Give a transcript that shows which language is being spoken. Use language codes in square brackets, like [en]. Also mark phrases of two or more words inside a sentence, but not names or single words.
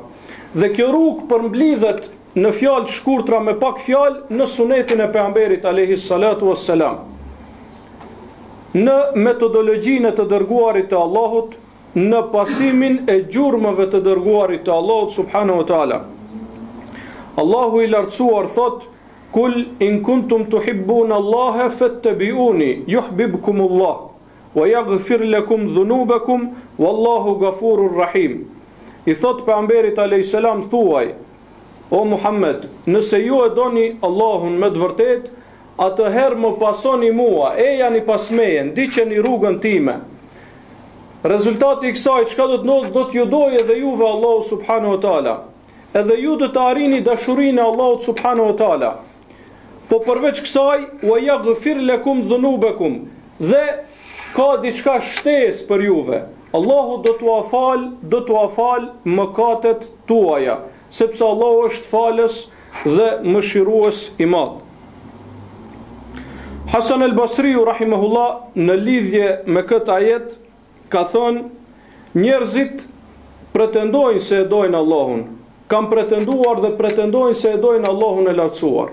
[sq] Dhe kjo rrugë përmblidhet në fjalë të shkurtra me pak fjalë në sunetin e pejgamberit [ar] عليه الصلاة والسلام. [sq] Në metodologjinë të dërguarit të Allahut, në pasimin e gjurmëve të dërguarit të Allahut [ar] سبحانه وتعالى. [sq] Allahu i lartësuar thot: [ar] قل إن كنتم تحبون الله فاتبعوني يحببكم الله ويغفر لكم ذنوبكم والله غفور رحيم. [sq] I thot pejgamberit [ar] عليه السلام, [sq] thuaj: O Muhammed, nëse ju e doni Allahun me të vërtetë, atëherë më pasoni mua, ejani pas meje, ndiqeni rrugën time. Rezultati i kësaj çka do të ndodhë, do t'ju dojë edhe juve Allahu [ar] سبحانه وتعالى. [sq] Edhe ju do të arrini dashurinë e Allahut [ar] سبحانه وتعالى. [sq] Po përveç kësaj, [ar] ويغفر لكم ذنوبكم, [sq] dhe ka diçka shtesë për juve. Allahu do t'ua fal mëkatet tuaja, sepse Allahu është falës dhe mëshirues i madh. Hasan al-Basriu rahimahullah në lidhje me këtë ajet ka thënë: njerëzit pretendojnë se e dojnë Allahun, kanë pretenduar dhe pretendojnë se e dojnë Allahun e lartësuar.